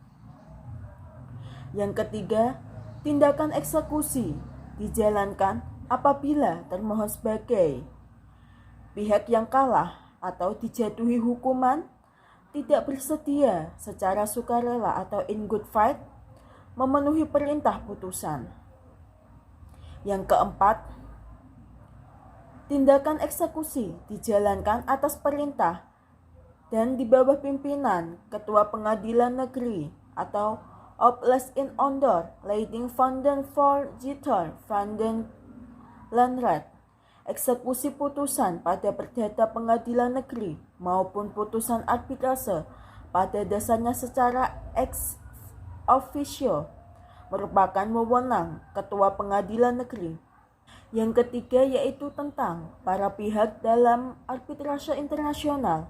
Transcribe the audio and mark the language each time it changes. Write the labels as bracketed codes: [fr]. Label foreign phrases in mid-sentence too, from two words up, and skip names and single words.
[id] Yang ketiga, tindakan eksekusi dijalankan apabila termohon sebagai pihak yang kalah atau dijatuhi hukuman tidak bersedia secara sukarela atau [en] in good faith [id] memenuhi perintah putusan. Yang keempat, tindakan eksekusi dijalankan atas perintah dan di bawah pimpinan Ketua Pengadilan Negeri atau [nl] Oples in onder leiding van den Voorzitter van den Landrat. [id] Eksekusi putusan pada perdata pengadilan negeri maupun putusan arbitrase pada dasarnya secara [la] ex officio [id] merupakan wewenang Ketua Pengadilan Negeri. Yang ketiga yaitu tentang para pihak dalam arbitrase internasional.